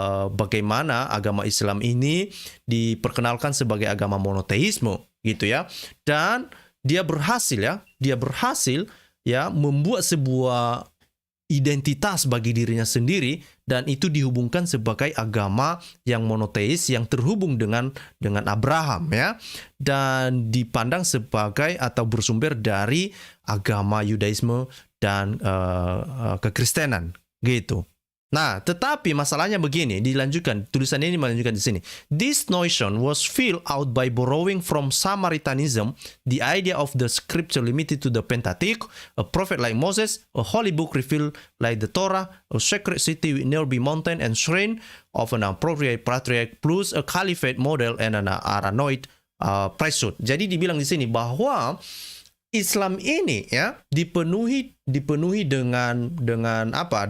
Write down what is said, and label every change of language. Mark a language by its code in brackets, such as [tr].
[id] bagaimana agama Islam ini diperkenalkan sebagai agama monoteisme gitu ya, dan dia berhasil ya membuat sebuah identitas bagi dirinya sendiri, dan itu dihubungkan sebagai agama yang monoteis yang terhubung dengan Abraham ya, dan dipandang sebagai atau bersumber dari agama Yudaisme dan kekristenan gitu. Nah, tetapi masalahnya begini, tulisan ini melanjutkan di sini. [en] This notion was filled out by borrowing from Samaritanism, the idea of the scripture limited to the Pentateuch, a prophet like Moses, a holy book revealed like the Torah, a sacred city with nearby mountain and shrine of an appropriate patriarch, plus a caliphate model and an Aaronite priesthood. [id] Jadi dibilang di sini bahwa Islam ini ya dipenuhi dengan apa?